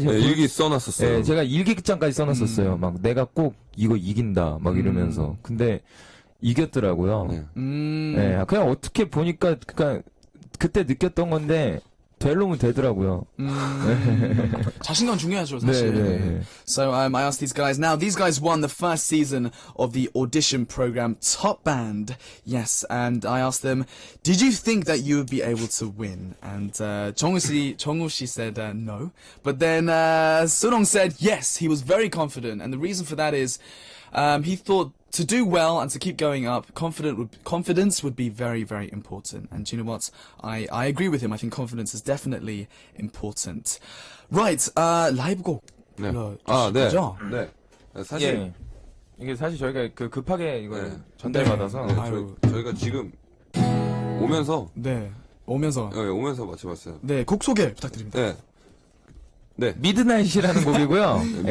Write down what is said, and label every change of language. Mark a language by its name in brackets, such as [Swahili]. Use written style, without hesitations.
[Korean] 네, 일기 써놨었어요. 네, 제가 일기장까지 써놨었어요. 막 내가 꼭 이거 이긴다. 막 이러면서. 근데 이겼더라고요. 네. 네, 그냥 어떻게 보니까 그냥 그때 느꼈던 건데 될 놈은 되더라고요. 자신감 중요하죠, 사실. 네. [English] So I asked these guys. Now these guys won the first season of the audition program Top Band. Yes, and I asked them, did you think that you would be able to win? And 정우 씨 said no. But then Sunong said yes, he was very confident. And the reason for that is he thought to do well and to keep going up, confidence would be very, very important. And do you know what? I agree with him. I think confidence is definitely important. [Korean] Right, 라이브곡 네. 불러주실 네. 거죠? 네. 사실 예. 이게 사실 저희가 급하게 이걸 네. 전달받아서 네, 아유. 저희가 지금 오면서 네, 오면서. 오면서 맞춰봤어요. 네, 곡 소개 부탁드립니다. 네. 네. 미드나잇이라는 곡이고요.